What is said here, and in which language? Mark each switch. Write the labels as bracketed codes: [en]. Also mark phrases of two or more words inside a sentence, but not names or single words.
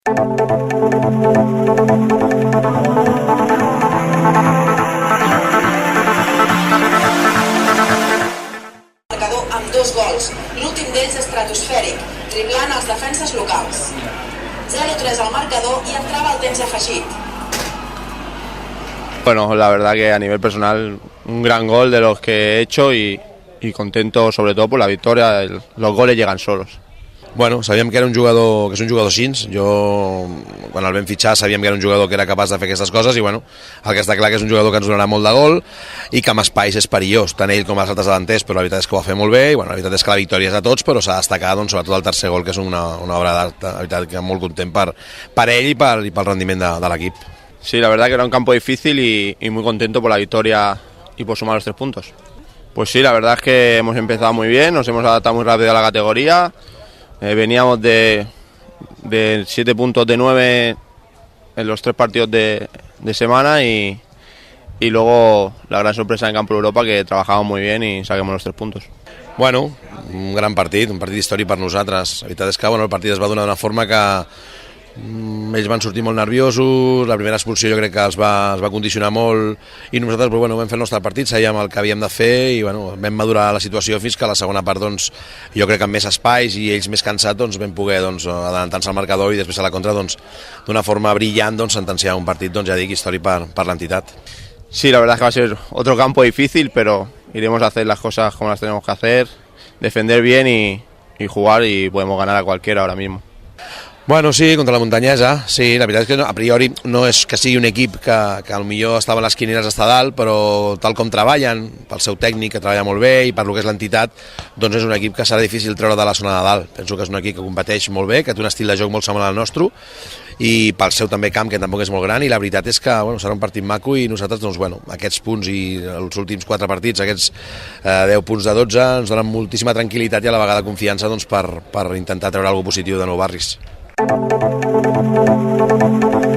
[ca] Marcador amb 2 gols, l'últim d'ells estratosfèric, driblant els defenses locals. 0-3 al marcador [es] y entraba [ca] al temps afegit. [es] Bueno, la verdad que a nivel personal un gran gol de los que he hecho y contento sobre todo por la victoria. Los goles llegan solos. [ca] Bueno, sabíem que era un jugador, que és un jugador així. Jo, quan el vam fitxar, sabíem que era un jugador que era capaç de fer aquestes coses i, bueno, el que està clar que és un jugador que ens donarà molt de gol i que amb espais és perillós, tant ell com els altres davanters, però la veritat és que ho va fer molt bé i, bueno, la veritat és que la victòria és de tots, però s'ha de destacar, doncs, sobretot el tercer gol, que és una obra d'art. La veritat que molt content per ell i pel rendiment de l'equip. [es] Sí, la verdad que era un campo difícil y muy contento por la victoria y por sumar los 3 puntos. Pues sí, la verdad es que hemos empezado muy bien, nos hemos adaptado muy rápido a la categoría. Veníamos de 7 puntos de 9 en los 3 partidos de semana y luego la gran sorpresa en Campo Europa, que trabajamos muy bien y saquemos los 3 puntos. [ca] Bueno, un gran partit històric per nosaltres. La veritat és que, bueno, el partit es va donar d'una forma que ells van sortir molt nerviosos, la primera expulsió jo crec que els va condicionar molt i nosaltres, però, bueno, vam fer el nostre partit, sabíem el que havíem de fer i, bueno, vam madurar la situació fins que a la segona part, doncs, jo crec que amb més espais i ells més cansats, doncs, vam poder, doncs, adelantar-se al marcador i després a la contra, doncs, d'una forma brillant, doncs, sentenciar un partit, doncs, ja dic, històric per l'entitat. [es] Sí, la verdad es que va a ser otro campo difícil, pero iremos a hacer las cosas como las tenemos que hacer, defender bien y jugar, y podemos ganar a cualquiera ahora mismo. [ca] Bueno, sí, contra la Muntanyesa, sí, la veritat és que a priori no és que sigui un equip que potser estava a les quinieres d'estar dalt, però tal com treballen, pel seu tècnic que treballa molt bé i per lo que és l'entitat, doncs és un equip que serà difícil treure de la zona de dalt. Penso que és un equip que competeix molt bé, que té un estil de joc molt semblant al nostre i pel seu també camp, que tampoc és molt gran, i la veritat és que, bueno, serà un partit maco i nosaltres, doncs, bueno, aquests punts i els últims 4 partits, aquests 10 punts de 12, ens donen moltíssima tranquil·litat i a la vegada confiança, doncs, per intentar treure alguna cosa positiu de Nou Barris.